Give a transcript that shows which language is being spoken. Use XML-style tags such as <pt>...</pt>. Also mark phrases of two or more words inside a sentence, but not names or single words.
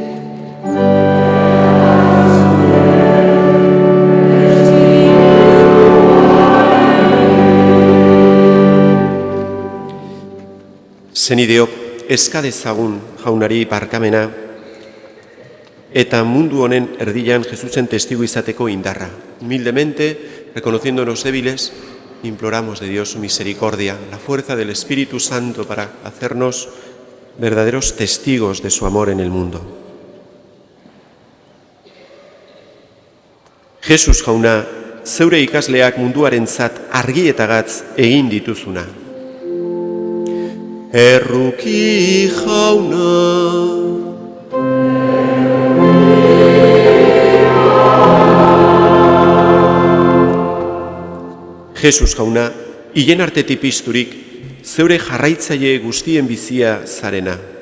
<eu>Zenideok, eskadezagun jaunari barkamena eta mundu honen erdian Jesusen testigo izateko indarra.</eu> <es>Humildemente, reconociéndonos débiles, imploramos de Dios su misericordia, la fuerza del Espíritu Santo para hacernos verdaderos testigos de su amor en el mundo.</es> <eu>Jesus jauna, zeure ikasleak munduarentzat argi eta gatz egin dituzuna. Erruki jauna. Jesus jauna, hilen artetik pizturik, zeure jarraitzaile guztien bizia zarena.</eu>